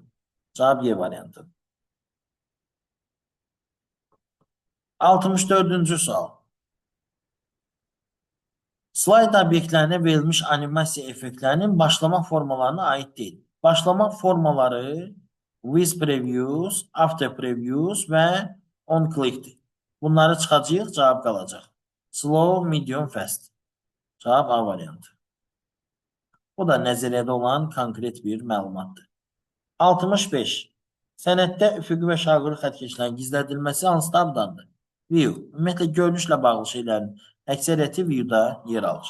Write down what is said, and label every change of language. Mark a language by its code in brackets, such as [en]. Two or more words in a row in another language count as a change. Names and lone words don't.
[az] Cavab Y variantı. 64-cü sual. Slayd obyektlərinə verilmiş animasiya effektlərinin başlama formalarına aid deyil. Başlama formaları [en] with previews, after previews [az] və [en] on click'dir. [az] Bunları çıxacağıq, cavab qalacaq. [en] Slow, medium, fast. [az] Cavab A variantı. Bu da nəzəriyyədə olan konkret bir məlumatdır. 65. Sənətdə üfüqi və şaqırı xəttkeşlərin gizlədilməsi hansı tabdandır? View. Ümumiyyətlə, görünüşlə bağlı şeylərin əksəriyyəti view'da yer alır.